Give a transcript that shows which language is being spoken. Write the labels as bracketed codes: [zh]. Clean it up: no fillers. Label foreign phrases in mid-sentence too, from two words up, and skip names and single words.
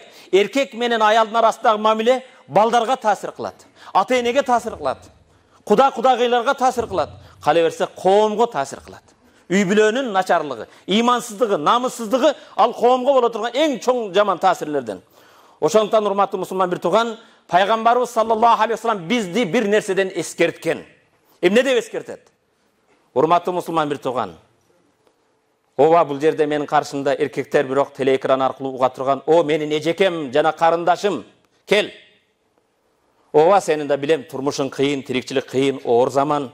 [ky] Эркек менен аялдын арасындагы мамиле балдарга таасир кылат. Ата-энеге таасир кылат. Кудагыйларга таасир кылат. Кала берсе коомго таасир кылат. Үй бүлөнүн начарлыгы, имансыздыгы, намыссыздыгы ал коомго боло турган эң чоң жаман таасирлерден. Ошондуктан урматтуу мусулман бир тууган, Пайгамбарыбыз [ar] صلى الله عليه وسلم [ky] бизди бир нерседен эскерткен. Эмне деп эскертет? Урматтуу мусулман бир тууган, ооба бул жерде менин каршымда эркектер бирок телеэкран аркылуу уга турган, о менин эжекем жана карындашым, кел. Ооба сенин да билем, турмушуң кыйын, тирикчилик кыйын, оор заман.